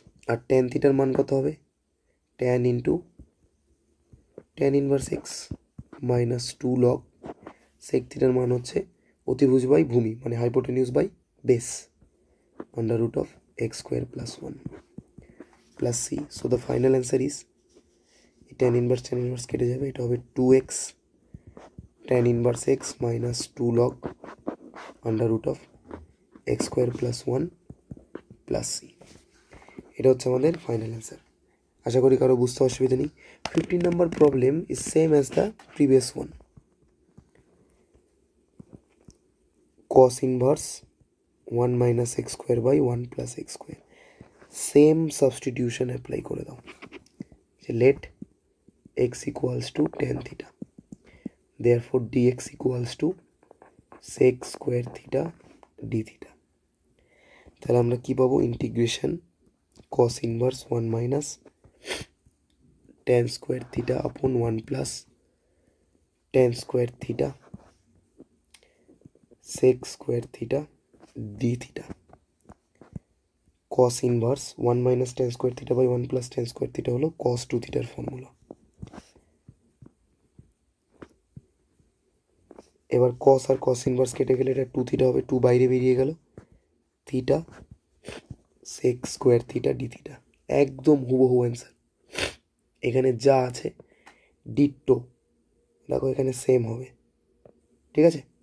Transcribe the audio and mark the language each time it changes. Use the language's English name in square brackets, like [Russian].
[Bangla] আর tan থিটার মান কত হবে? Tan into tan inverse x minus 2 log সেক থিটার মান হচ্ছে অতিভুজ বাই ভূমি, মানে হাইপোটেনিউস by base, under root of x square plus 1 plus C. [English] so the final answer is, [Bangla] tan inverse কেটে যাবে, এটা হবে 2x tan inverse x minus 2 log under root of x square plus 1 plus C. এটা হচ্ছে আমাদের final answer. আশা করি কারো বুঝতে অসুবিধা নেই। [English] 15 number problem is same as the previous one. Cos inverse 1 minus x square by 1 plus x square. Same substitution apply [Bangla] করে দাও। [English] Let x equals to tan theta. Therefore dx equals to sec square theta d theta. [Bangla] তাহলে আমরা কি পাবো? [English] Integration cos inverse 1 minus tan square theta upon 1 plus tan square theta sec square theta d theta. cos inverse 1 minus tan square theta by 1 plus tan square theta হলো cos 2 theta [Bangla] এর formula. এবার cos আর cos inverse কেটে গেলে এটা 2 theta হবে, 2 বাইরে বেরিয়ে গেল, theta sec square theta d theta। একদম হুবহু অ্যান্সার। এখানে যা আছে ডিট্টো, দেখো এখানে সেম হবে, ঠিক আছে?